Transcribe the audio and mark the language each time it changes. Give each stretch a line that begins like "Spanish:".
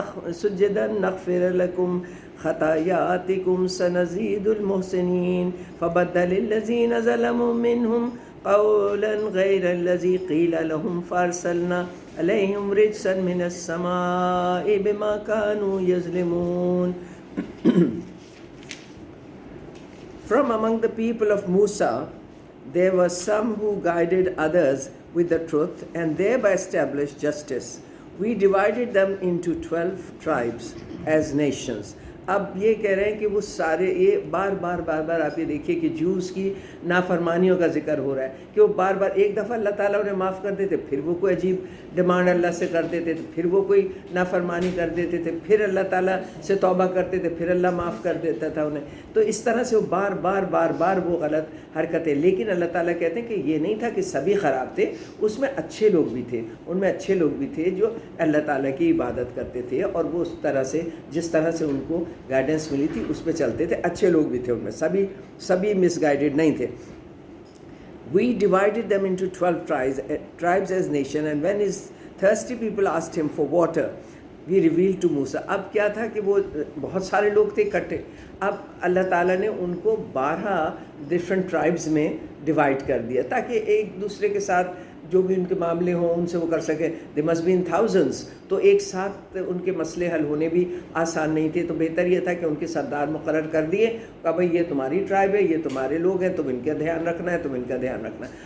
Arabic: سجدا نغفر لكم خطاياتكم سنزيد المحسنين فبدل الذين ظلموا منهم قولا غير الذي قيل لهم فارسلنا عليهم رجسا من السماء بما كانوا يظلمون.
English: From among the people of Musa, there were some who guided others with the truth and thereby established justice. We divided them into 12 tribes as nations.
Urdu: اب یہ کہہ رہے ہیں کہ وہ سارے یہ بار بار آپ یہ دیکھیے کہ جوز کی نافرمانیوں کا ذکر ہو رہا ہے کہ وہ بار بار ایک دفعہ اللہ تعالیٰ انہیں معاف کر دیتے، پھر وہ کوئی عجیب ڈیمانڈ اللہ سے کر دیتے تھے، پھر وہ کوئی نافرمانی کر دیتے تھے، پھر اللہ تعالیٰ سے توبہ کرتے تھے، پھر اللہ معاف کر دیتا تھا انہیں. تو اس طرح سے وہ بار وہ غلط حرکتیں. لیکن اللہ تعالیٰ کہتے ہیں کہ یہ نہیں تھا کہ سبھی خراب تھے، اس میں اچھے لوگ بھی تھے، ان میں اچھے لوگ بھی تھے جو اللہ تعالیٰ کی عبادت کرتے تھے اور وہ اس طرح سے جس طرح سے ان کو گائیڈنس ملی تھی اس پہ چلتے تھے. اچھے لوگ بھی تھے ان میں، سبھی مس گائیڈڈ نہیں تھے.
English: We divided them into 12 tribes as nation, and when his thirsty people asked him for water, we revealed to Musa.
Urdu: اب کیا تھا کہ وہ بہت سارے لوگ تھے اکٹھے. اب اللہ تعالیٰ نے ان کو 12 ڈفرینٹ ٹرائبس میں ڈیوائڈ کر دیا تاکہ ایک دوسرے کے ساتھ جو بھی ان کے معاملے ہوں ان سے وہ کر سکیں.
English: they must be in thousands,
Urdu: تو ایک ساتھ ان کے مسئلے حل ہونے بھی آسان نہیں تھے. تو بہتر یہ تھا کہ ان کے سردار مقرر کر دیے کہ بھائی یہ تمہاری ٹرائب ہے، یہ تمہارے لوگ ہیں، تم ان کا دھیان رکھنا ہے، تم ان کا دھیان رکھنا ہے.